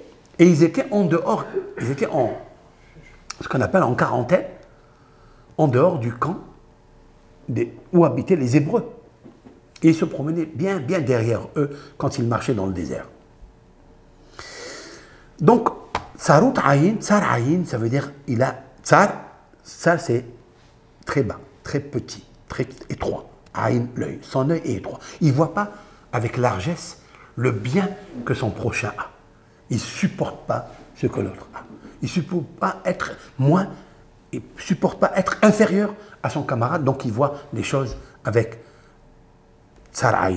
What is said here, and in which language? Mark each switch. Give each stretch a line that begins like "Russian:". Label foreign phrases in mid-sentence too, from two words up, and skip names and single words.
French: Et ils étaient en dehors, ils étaient en ce qu'on appelle en quarantaine, en dehors du camp où habitaient les Hébreux. Et ils se promenaient bien derrière eux quand ils marchaient dans le désert. Donc,
Hebrew: צרות עין צר עין,
French: ça veut dire, il a, tsar c'est très bas, très petit, très étroit. Ayin, l'œil, son œil est étroit. Il ne voit pas avec largesse le bien que son prochain a. Il ne supporte pas ce que l'autre a. Il ne supporte pas être moins, il ne supporte pas être inférieur à son camarade, donc il voit les choses avec
Hebrew: צר עין.